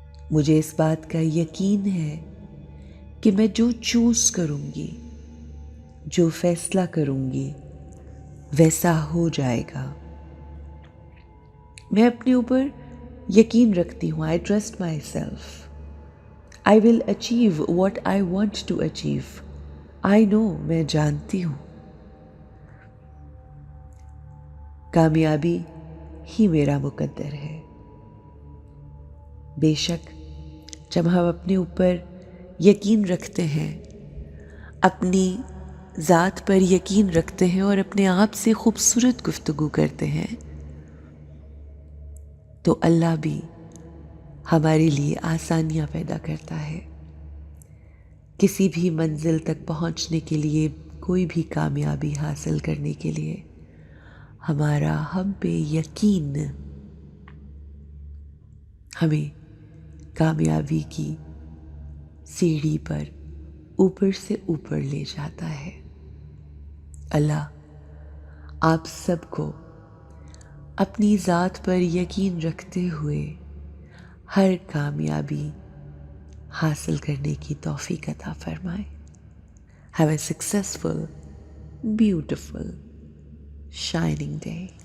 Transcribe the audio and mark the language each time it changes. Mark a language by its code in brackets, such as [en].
[ur] مجھے اس بات کا یقین ہے کہ میں جو چوز کروں گی، جو فیصلہ کروں گی، ویسا ہو جائے گا. میں اپنے اوپر یقین رکھتی ہوں. [en] I trust myself. I will achieve what I want to achieve. I know. [ur] میں جانتی ہوں کامیابی ہی میرا مقدر ہے. بے شک جب ہم اپنے اوپر یقین رکھتے ہیں، اپنی ذات پر یقین رکھتے ہیں اور اپنے آپ سے خوبصورت گفتگو کرتے ہیں تو اللہ بھی ہمارے لیے آسانیاں پیدا کرتا ہے. کسی بھی منزل تک پہنچنے کے لیے، کوئی بھی کامیابی حاصل کرنے کے لیے ہمارا ہم پہ یقین ہمیں کامیابی کی سیڑھی پر اوپر سے اوپر لے جاتا ہے. اللہ آپ سب کو اپنی ذات پر یقین رکھتے ہوئے ہر کامیابی حاصل کرنے کی توفیق عطا فرمائے. [en] Have a successful, beautiful, shining day.